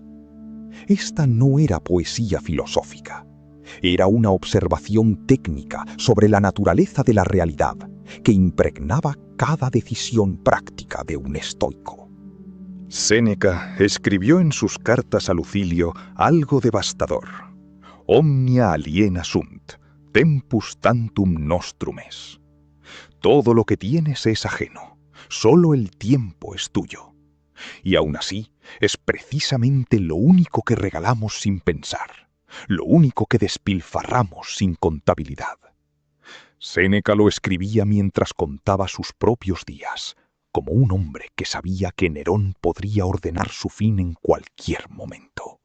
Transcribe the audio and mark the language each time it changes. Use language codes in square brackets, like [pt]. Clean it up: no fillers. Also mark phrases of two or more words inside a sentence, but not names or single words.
[es] Esta no era poesía filosófica. Era una observación técnica sobre la naturaleza de la realidad que impregnaba cada decisión práctica de un estoico. Séneca escribió en sus cartas a Lucilio algo devastador. [la] Omnia aliena sunt, tempus tantum nostrum es. [es] Todo lo que tienes es ajeno, solo el tiempo es tuyo. Y aún así, es precisamente lo único que regalamos sin pensar, lo único que despilfarramos sin contabilidad. Séneca lo escribía mientras contaba sus propios días, como un hombre que sabía que Nerón podría ordenar su fin en cualquier momento.